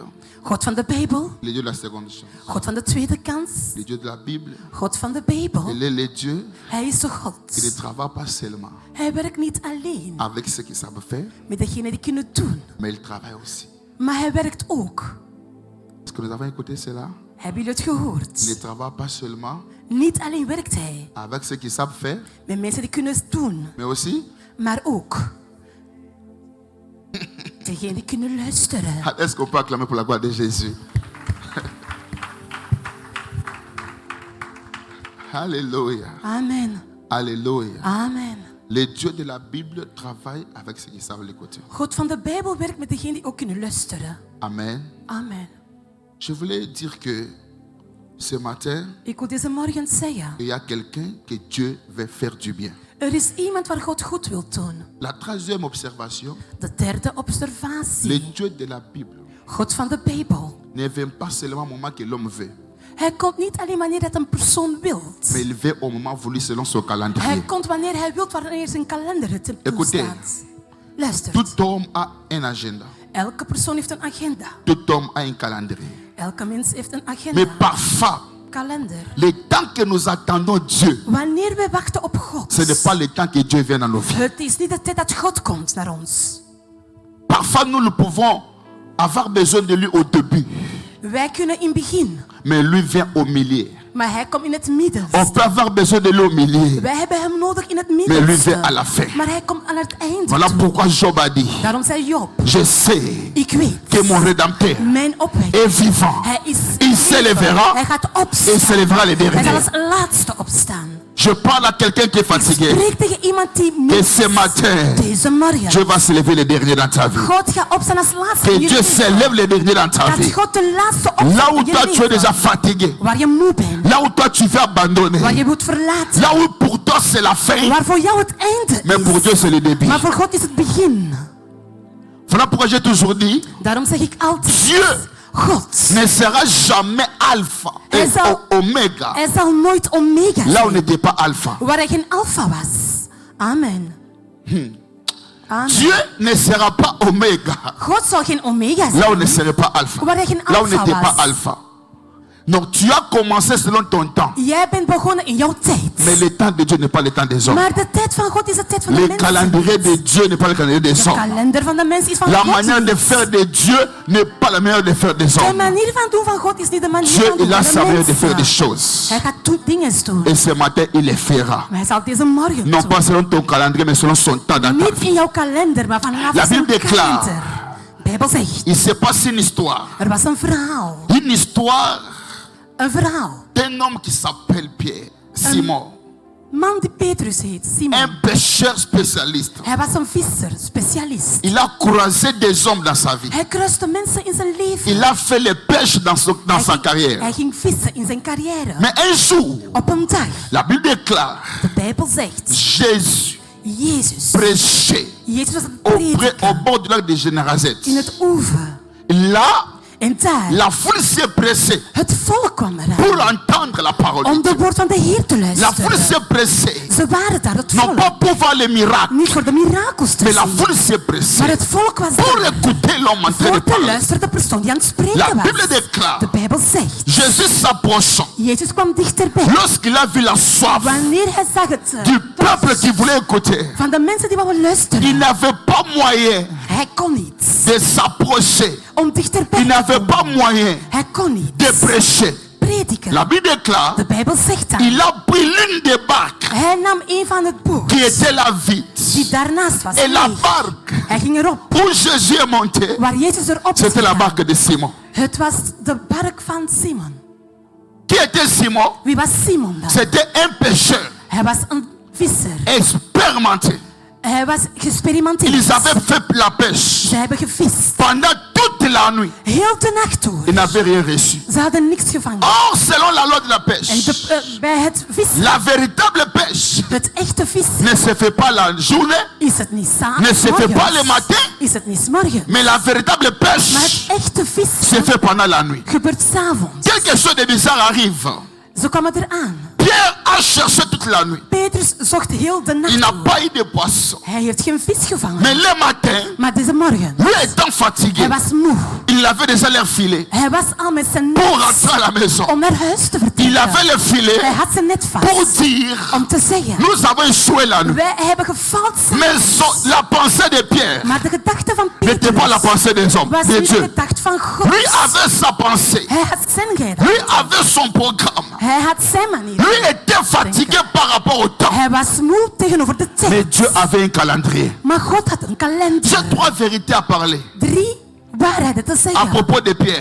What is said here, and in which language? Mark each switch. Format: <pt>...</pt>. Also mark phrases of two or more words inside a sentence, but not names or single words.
<nl>God van de Bijbel.</nl> <fr>le Dieu de la seconde chance.</fr> <nl>God van de tweede kans.</nl> <fr>Le Dieu de la Bible,</fr> <nl>God van de Bijbel.</nl> <fr>il est le Dieu</fr> <nl>Hij is de</nl> <fr>qui ne</fr> <nl>God.</nl> <fr>travaille pas seulement</fr> <nl>Hij werkt niet alleen</nl> <fr>avec ceux qui savent faire,</fr> <nl>met degenen die kunnen doen.</nl> <fr>mais il travaille aussi.</fr> <nl>Maar hij werkt ook.</nl> <fr>Est-ce que nous avons écouté cela?</fr> <nl>Hebben jullie het</nl> <fr>Il ne</fr> <nl>gehoord?</nl> <fr>travaille pas seulement</fr> <nl>Niet alleen werkt hij</nl> <fr>avec ceux qui savent faire,</fr> <nl>met mensen die kunnen doen,</nl> <fr>mais aussi</fr> <nl>maar ook degenen die kunnen luisteren.</nl> <fr>est-ce qu'on peut acclamer pour la gloire de Jésus? Alléluia. Amen. Alléluia. Amen. Le Dieu de la Bible travaille avec ceux qui savent l'écouter.</fr> <nl>God van de Bijbel werkt met degenen die ook kunnen luisteren. Amen. Amen.</nl> <fr>Je voulais dire que ce matin,</fr> <nl>Ik wil deze morgen zeggen,</nl> <fr>il y a quelqu'un que Dieu veut faire du bien.</fr> <nl>er is iemand waar God goed wil doen.</nl> <fr>La 3e observation,</fr> <nl>De derde</nl> <fr>le</fr> <nl>observatie.</nl> <fr>Dieu de la Bible</fr> <nl>God van de Bijbel.</nl> <fr>ne vient pas seulement au moment que l'homme veut,</fr> <nl>Hij komt niet alleen wanneer het een persoon wil.</nl> <fr>mais il veut au moment voulu selon son</fr> <nl>Hij</nl> <fr>calendrier.</fr> <nl>komt wanneer hij wil, wanneer zijn kalender het hem</nl> <fr>Écoutez.</fr> <nl>toestaat. Luister.</nl> <fr>Tout homme a un agenda.</fr> <nl>Elke persoon heeft een agenda.</nl> <fr>Tout homme a un calendrier.</fr> <nl>Elke mens heeft een</nl> <fr>Mais</fr> <nl>agenda.</nl> <fr>parfois,</fr> <nl>Kalender.</nl> <fr>le temps que nous attendons Dieu,</fr> <nl>Wanneer we wachten op God.</nl> <fr>ce n'est pas le temps que Dieu vient dans nos vies.</fr> <nl>Het is niet de tijd dat God komt naar ons.</nl> <fr>Parfois, nous pouvons avoir besoin de lui au début,</fr> <nl>Wij kunnen in het begin,</nl> <fr>mais lui vient au milieu.</fr> <nl>maar hij komt in het midden.</nl> <fr>On peut avoir besoin de lui au milieu,</fr> <nl>Wij hebben hem nodig in het</nl> <fr>mais lui vient à</fr> <nl>midden.</nl> <fr>la fin.</fr> <nl>Maar hij komt aan het einde.</nl> <fr>Voilà</fr> <nl>toe.</nl> <fr>pourquoi Job a dit,</fr> <nl>Daarom zei Job,</nl> <fr>je sais</fr> <nl>ik weet,</nl> <fr>que mon Rédempteur</fr> <nl>mijn opwekking,</nl> <fr>est vivant.</fr> <nl>hij is</nl> <fr>Il</fr> <nl>leven.</nl> <fr>s'élèvera</fr> <nl>Hij gaat</nl> <fr>et</fr> <nl>opstaan.</nl> <fr>s'élèvera le</fr> <nl>Hij zal</nl> <fr>dernier.</fr> <nl>als laatste opstaan.</nl> <fr>Je parle à quelqu'un qui est fatigué.</fr> <nl>Spreek tegen iemand die</nl> <fr>Que</fr> <nl>moe</nl> <fr>ce</fr> <nl>is.</nl> <fr>matin,</fr> <nl>Deze morgen.</nl> <fr>Dieu va se lever le dernier dans ta vie.</fr> <nl>God gaat opstaan als laatste</nl> <fr>Que</fr> <nl>in je</nl> <fr>Dieu</fr> <nl>leven.</nl> <fr>s'élève le dernier dans ta</fr> <nl>Dat</nl> <fr>vie.</fr> <nl>God de laatste</nl> <fr>Là</fr> <nl>opstaat</nl> <fr>où</fr> <nl>in je</nl> <fr>toi tu es déjà</fr> <nl>leven.</nl> <fr>fatigué,</fr> <nl>Waar je moe bent.</nl> <fr>là où toi tu veux abandonner,</fr> <nl>Waar je wilt verlaten.</nl> <fr>là où pour toi c'est la fin,</fr> <nl>Waar voor jou het einde</nl> <fr>mais pour</fr> <nl>is.</nl> <fr>Dieu c'est le début.</fr> <nl>Maar voor God is het begin.</nl> <fr>Voilà pourquoi j'ai toujours dit,</fr> <nl>Daarom zeg ik altijd.</nl> <fr>Dieu</fr> <nl>God.</nl> <fr>ne sera jamais alpha et</fr> <nl>Hij zal-</nl> <fr>oméga.</fr> <nl>Hij zal nooit omega</nl> <fr>Là où</fr> <nl>zijn.</nl> <fr>n'était pas alpha.</fr> <nl>Waar hij geen alfa was.</nl> <fr>Amen. Amen. Dieu ne sera pas oméga.</fr> <nl>God zal geen omega</nl> <fr>Là où</fr> <nl>zijn.</nl> <fr>ne serait pas alpha.</fr> <nl>Waar hij geen</nl> <fr>Là où</fr> <nl>alfa</nl> <fr>n'était pas</fr> <nl>was.</nl> <fr>alpha. Donc tu as commencé selon ton temps.</fr> <nl>Jij bent begonnen in jouw tijd.</nl> <fr>Mais le temps de Dieu n'est pas le temps des hommes.</fr> <nl>Maar de tijd van God is de tijd van de</nl> <fr>Le</fr> <nl>mensen.</nl> <fr>calendrier de Dieu n'est pas le calendrier des</fr> <nl>De</nl> <fr>hommes.</fr> <nl>kalender van de mens is van</nl> <fr>La</fr> <nl>God</nl> <fr>manière de</fr> <nl>niet.</nl> <fr>faire de Dieu n'est pas la manière de faire des</fr> <nl>De</nl> <fr>hommes.</fr> <nl>manier van doen van God is niet de manier</nl> <fr>Dieu,</fr> <nl>van doen</nl> <fr>il a</fr> <nl>van</nl> <fr>sa</fr> <nl>de</nl> <fr>manière de faire des</fr> <nl>mensen.</nl> <fr>choses.</fr> <nl>Hij gaat dingen doen.</nl> <fr>Et ce matin, il les fera.</fr> <nl>Maar hij zal deze morgen</nl> <fr>Non</fr> <nl>doen.</nl> <fr>pas selon ton calendrier, mais selon son temps dans ta</fr> <nl>Niet</nl> <fr>vie.</fr> <nl>in jouw kalender, maar vanaf</nl> <fr>La</fr> <nl>zijn</nl> <fr>Bible déclare.</fr> <nl>kalender. De Bijbel zegt,</nl> <fr>Il s'est passé une histoire.</fr> <nl>er was een verhaal.</nl> <fr>Une histoire</fr> <nl>Een verhaal.</nl> <fr>d'un homme qui s'appelle Pierre, Simon.</fr> <nl>Man die Petrus heet, Simon.</nl> <fr>Un pêcheur spécialiste.</fr> <nl>Hij was een visser, specialist.</nl> <fr>Il a croisé des hommes dans sa vie.</fr> <nl>Hij kruiste mensen in zijn leven.</nl> <fr>Il a fait les pêches dans sa carrière.</fr> <nl>Hij ging vissen in zijn carrière.</nl> <fr>Mais un jour,</fr> <nl>Op een dag,</nl> <fr>la Bible déclare,</fr> <nl>de Bijbel zegt,</nl> <fr>Jésus</fr> <nl>Jezus.</nl> <fr>prêchait</fr> <nl>Jezus was het prediken</nl> <fr>au bord du lac de Génézareth.</fr> <nl>in het oever.</nl> <fr>Là,</fr> <nl>En daar,</nl> <fr>la foule s'est pressée</fr> <nl>het volk kwam</nl> <fr>pour</fr> <nl>eraan</nl> <fr>entendre la parole</fr> <nl>om de</nl> <fr>de Dieu.</fr> <nl>woord van de Heer te</nl> <fr>La foule</fr> <nl>luisteren.</nl> <fr>s'est pressée,</fr> <nl>Ze waren daar, het</nl> <fr>non</fr> <nl>volk.</nl> <fr>pas pour voir les miracles,</fr> <nl>Niet voor de mirakels te</nl> <fr>mais la</fr> <nl>zien.</nl> <fr>foule s'est pressée</fr> <nl>Maar het volk was</nl> <fr>pour</fr> <nl>daar</nl> <fr>écouter l'homme en train de</fr> <nl>voor te</nl> <fr>parler.</fr> <nl>luisteren de persoon die aan het</nl> <fr>La</fr> <nl>spreken</nl> <fr>Bible</fr> <nl>was.</nl> <fr>déclare,</fr> <nl>De Bijbel zegt,</nl> <fr>Jésus s'approchant,</fr> <nl>Jezus kwam dichterbij.</nl> <fr>lorsqu'il a vu la soif</fr> <nl>Wanneer hij zag het</nl> <fr>du peuple qui voulait écouter,</fr> <nl>van de mensen die wouden</nl> <fr>il</fr> <nl>luisteren,</nl> <fr>n'avait pas moyen</fr> <nl>hij kon niet</nl> <fr>de s'approcher.</fr> <nl>om dichterbij</nl> <fr>Il</fr> <nl>te</nl> <fr>n'avait pas</fr> <nl>komen.</nl> <fr>moyen</fr> <nl>Hij kon niet</nl> <fr>de prêcher.</fr> <nl>prediken.</nl> <fr>La Bible déclare,</fr> <nl>De Bijbel zegt dat.</nl> <fr>il a pris l'une des barques</fr> <nl>Hij nam een van het boot</nl> <fr>qui était la vide.</fr> <nl>die daarnaast was.</nl> <fr>Et la</fr> <nl>leeg.</nl> <fr>barque</fr> <nl>Hij ging erop.</nl> <fr>où Jésus est monté,</fr> <nl>Waar Jezus erop is</nl> <fr>c'était la</fr> <nl>gegaan.</nl> <fr>barque de Simon.</fr> <nl>Het was de bark van Simon.</nl> <fr>Qui était Simon?</fr> <nl>Wie was Simon dan?</nl> <fr>C'était un pêcheur</fr> <nl>Hij was een visser.</nl> <fr>expérimenté.</fr> <nl>Hij was gesperimenteerd.</nl> <fr>Ils avaient fait la pêche</fr> <nl>Ze hebben gevist.</nl> <fr>pendant toute la nuit.</fr> <nl>Heel de nacht door.</nl> <fr>Ils n'avaient rien reçu.</fr> <nl>Ze hadden niks gevangen.</nl> <fr>Or, selon la loi de la</fr> <nl>En</nl> <fr>pêche,</fr> <nl>bij het vissen,</nl> <fr>la véritable pêche</fr> <nl>het echte vissen,</nl> <fr>ne se fait pas la journée,</fr> <nl>is het niet</nl> <fr>ne se fait pas le</fr> <nl>s'morgens.</nl> <fr>matin,</fr> <nl>Is het niet 's morgens.</nl> <fr>mais la véritable</fr> <nl>Maar</nl> <fr>pêche</fr> <nl>het echte</nl> <fr>se</fr> <nl>vissen</nl> <fr>fait pendant la nuit.</fr> <nl>gebeurt 's avonds.</nl> <fr>Quelque chose de bizarre arrive.</fr> <nl>Ze kwamen eraan.</nl> <fr>Pierre a cherché toute la nuit.</fr> <nl>Petrus zocht heel de</nl> <fr>Il</fr> <nl>nacht</nl> <fr>n'a</fr> <nl>door.</nl> <fr>pas eu de poisson.</fr> <nl>Hij heeft geen vis gevangen.</nl> <fr>Mais le matin,</fr> <nl>Maar deze morgen,</nl> <fr>lui étant fatigué,</fr> <nl>hij was moe.</nl> <fr>il avait déjà l'air filé</fr> <nl>Hij was al met zijn</nl> <fr>pour</fr> <nl>net</nl> <fr>rentrer à la maison.</fr> <nl>om naar huis te</nl> <fr>Il avait</fr> <nl>vertrekken.</nl> <fr>le filet</fr> <nl>Hij had zijn net</nl> <fr>pour</fr> <nl>vast</nl> <fr>dire,</fr> <nl>om te zeggen,</nl> <fr>nous avons échoué la nuit.</fr> <nl>wij hebben gefaald</nl> <fr>Mais</fr> <nl>s'avonds.</nl> <fr>la pensée de Pierre</fr> <nl>Maar de gedachte van</nl> <fr>n'était pas la</fr> <nl>Petrus</nl> <fr>pensée des hommes,</fr> <nl>was</nl> <fr>de</fr> <nl>niet de</nl> <fr>Dieu.</fr> <nl>gedachte van God.</nl> <fr>Lui avait sa pensée.</fr> <nl>Hij had zijn gedachte.</nl> <fr>Lui avait son programme.</fr> <nl>Hij had zijn manier.</nl> <fr>Lui était fatigué par rapport au temps.</fr> <nl>Hij was moe tegenover de</nl> <fr>Mais</fr> <nl>tijd.</nl> <fr>Dieu avait un calendrier.</fr> <nl>Maar God had een kalender.</nl> <fr>J'ai 3 vérités à parler</fr> <nl>3 waarheden te</nl> <fr>à</fr> <nl>zeggen</nl> <fr>propos de Pierre.</fr>